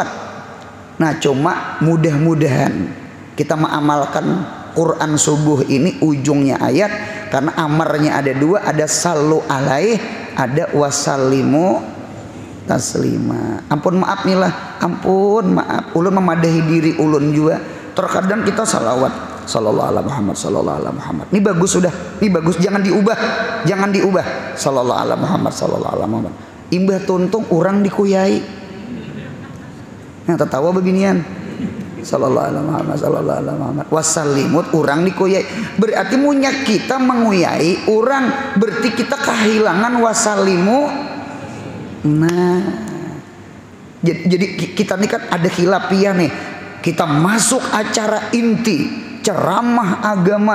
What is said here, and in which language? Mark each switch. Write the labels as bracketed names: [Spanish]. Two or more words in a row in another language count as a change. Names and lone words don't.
[Indonesian] Nah cuma mudah-mudahan kita mengamalkan Quran subuh ini ujungnya ayat, karena amarnya ada dua, ada [Arabic] sallu alaih, [Indonesian] ada [Arabic] wasallimu taslima. [Banjar] Ampun maaf nih lah, ampun maaf. Ulun memadahi diri ulun juga. [Indonesian] Terkadang kita salawat [Arabic] sallallahu alaihi Muhammad, sallallahu alaihi Muhammad. [Indonesian] Ini bagus sudah, ini bagus, jangan diubah, jangan diubah. [Arabic] Sallallahu alaihi Muhammad, sallallahu alaihi Muhammad. [Banjar] Imbah tuntung orang dikuyai. [Indonesian] Yang tertawa beginian. [Arabic] Sallallahu alaihi Muhammad, sallallahu alaihi Muhammad. [Banjar] Wasallimut orang dikuyai. Berarti munya kita menguyai orang, berarti kita kehilangan wasallimu. [Indonesian] Nah, jadi kita ini kan ada khilafiyah nih. Kita masuk acara inti ceramah agama.